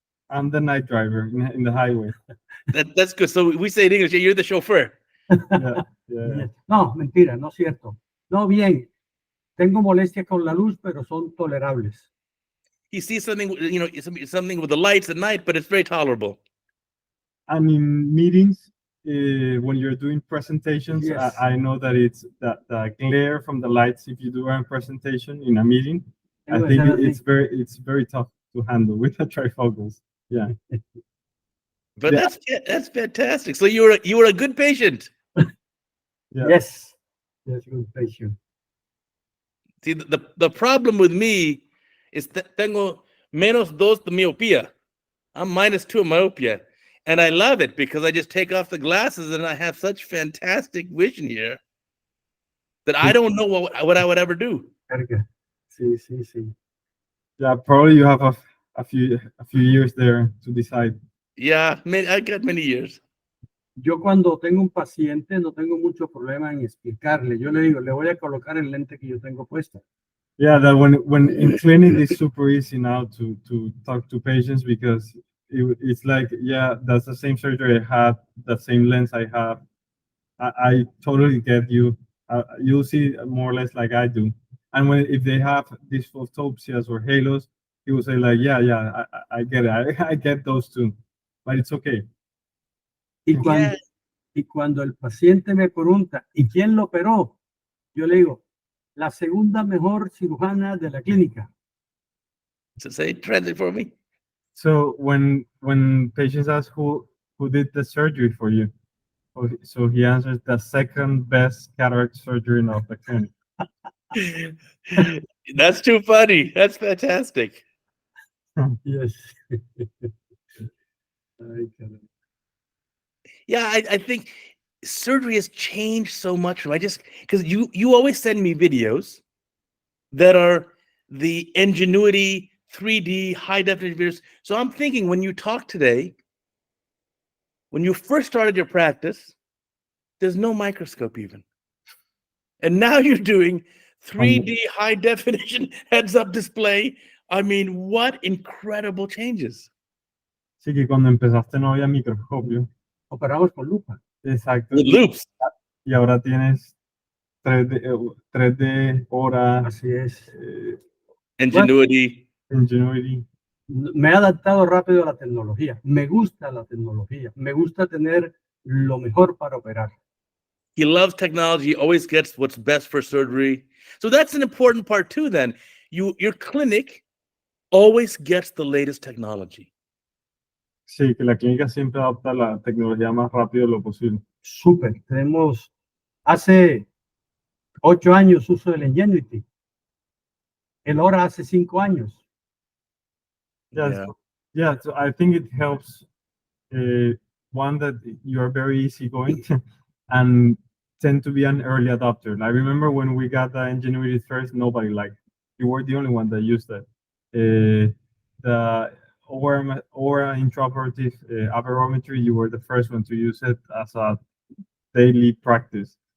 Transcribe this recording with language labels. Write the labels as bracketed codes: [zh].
[en] I'm the night driver in the highway. That's good. So we say in English, you're the chauffeur. Yeah. [es] No, mentira, no es cierto. No, bien. Tengo molestia con la luz, pero son tolerables. [en] He sees something, something with the lights at night, but it's very tolerable. And in meetings, when you're doing presentations, Yes. I know that it's the glare from the lights. If you do a presentation in a meeting, I think it's very tough to handle with the trifocals. Yeah. But Yeah. that's fantastic. So you were a good patient. Yeah. Yes, yes, good patient. See, the problem with me is that [es] tengo menos dos de miopía. [en] I'm -2 myopia. And I love it because I just take off the glasses and I have such fantastic vision here that I don't know what I would ever do. [es] Carga. Sí, sí, sí. [en] Yeah, probably you have a few years there to decide. Yeah, I got many years. [es] Yo cuando tengo un paciente no tengo mucho problema en explicarle. Yo le digo, le voy a colocar el lente que yo tengo puesto. [en] Yeah, that when in clinic it's super easy now to talk to patients because it's like, yeah, that's the same surgery I had, the same lens I have. I totally get you. You'll see more or less like I do. And if they have these photopsias or halos, he will say like, yeah, I get it. I get those too, but it's okay. [es] Y cuando el paciente me pregunta, ¿y quién lo operó? Yo le digo, la segunda mejor cirujana de la clínica. [en] So say translate for me. So when patients ask who did the surgery for you, so he answers the second best cataract surgeon of the clinic. That's too funny. That's fantastic. Yes. [es] Ay, caramba. [en] Yeah, I think surgery has changed so much. I just because you always send me videos that are the Ingenuity 3D high definition videos. So I'm thinking when you talk today, when you first started your practice, there's no microscope even. And now you're doing 3D high definition heads up display. I mean, what incredible changes. [es] Sí, que cuando empezaste no había microscopio. Operamos con lupa. Exacto. [en] With loops. [es] Y ahora tienes 3D Aura, Así es. Ingenuity. Ingenuity. Me he adaptado rápido a la tecnología. Me gusta la tecnología. Me gusta tener lo mejor para operar. [en] He loves technology, always gets what's best for surgery. So that's an important part too, then. Your clinic always gets the latest technology. [es] Sí, que la clínica siempre adapta la tecnología más rápido lo posible. Súper. Tenemos, hace 8 años uso del Ingenuity. El Hora hace 5 años. [en] Yeah, so I think it helps, one, that you are very easygoing and tend to be an early adopter. I remember when we got the Ingenuity first, nobody liked it. You were the only one that used that. The Aura intraoperative aberrometry, you were the first one to use it as a daily practice.